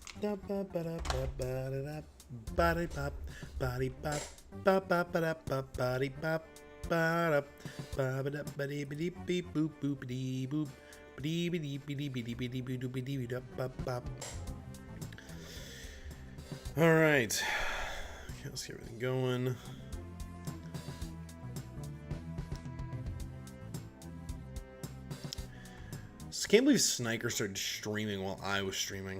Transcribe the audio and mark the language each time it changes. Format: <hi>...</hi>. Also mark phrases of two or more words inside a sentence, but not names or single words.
<en>Body pop, body pop, bop bop ba bop body pop, ba ba ba bidi bidi beep boop boop bidi boop bidi bidi bidi bidi bidi bidi bidi bidi bop bop. All right, okay, let's get everything going. So can't believe Sniker started streaming while I was streaming.</en>